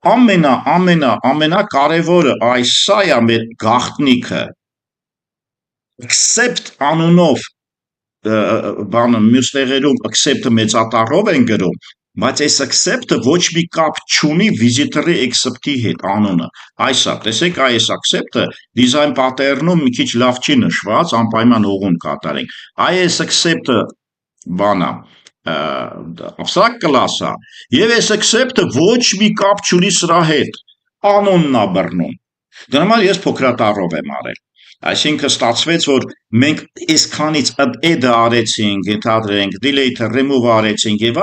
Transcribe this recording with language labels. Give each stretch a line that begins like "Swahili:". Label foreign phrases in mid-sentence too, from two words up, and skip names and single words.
Armenian: ամենակարևորը այս սա է մեր գաղտնիքը accept անունով բանը մյուս տեղերում accept-ը մեծատառով են գրում, բայց այս accept-ը ոչ մի կապ չունի վիզիտորի accept-ի հետ անունը։ Այսա, տեսեք, այս accept-ը
English: design pattern-
Armenian: ում մի քիչ լավ չի նշված, անպայման ուղուն կատարենք։ Այս accept-ը բանա abstract կլասա, եւ այս accept-ը ոչ մի կապ չունի սրա հետ, անոնն ա բռնում։ Դրա համար ես փոքրատառով եմ արել։ Այսինքն ստացվեց, որ մենք այսքանից add-ը արեցինք, ընդհանրենք, delete-ը, remove արեցինք եւ